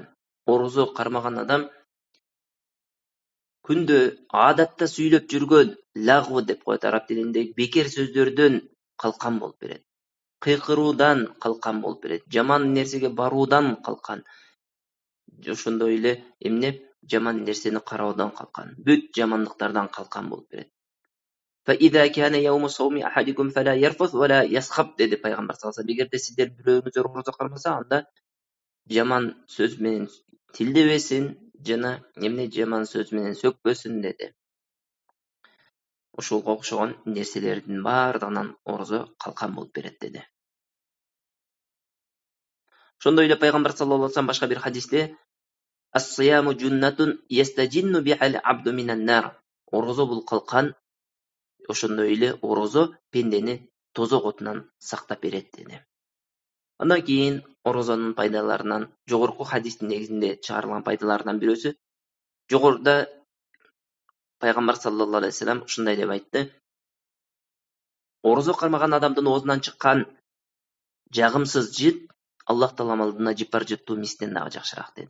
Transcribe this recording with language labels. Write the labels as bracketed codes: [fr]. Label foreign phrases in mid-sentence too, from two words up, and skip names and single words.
[ky] Орозо кармаган адам күндө адатта сүйлөп жүргөн лагу деп коет араб тилинде бекер сөздөрдөн калкан болуп берет. кыйкыруудан калкан болуп берет. Жаман нерсеге баруудан калкан. Ошондой эле эмне жаман нерсени кароодан калкан. Бүт жамандыктардан калкан болуп берет. [ar] فإذا كان يوم صوم أحدكم فلا يرفث ولا يسخب [ky] деди Пайгамбар [ar] صلى الله عليه. [ky] Эгерде сиздер бирөөңүздөр орозо кармаса, анда жаман сөз менен тилдебесин жана эмне жаман сөз менен сөкпөсүн dedi. Ошолго окшогон нерселердин баардыгынан орозо калкан болуп берет dedi. Ошондой эле Пайгамбар [ar] صلى الله عليه [ky] башка бир хадисте [ar] "الصيام جنة يستجن بها العبد من النار". [ky] Орозо бул калкан, ошондой эле орозо пендени тозок отунан сактап берет dedi. Андан кийин орозонун пайдаларынан, жогорку хадистин негизинде чыгарылган пайдаларынан бирөөсү, жогоруда Пайгамбар [ar] صلى الله عليه وسلم [ky] ушундай деп айтты: орозо кармаган адамдын оозунан чыккан жагымсыз жыт Аллах Таалам алдында жыпар жыттуу мистен дагы жакшыраак dedi.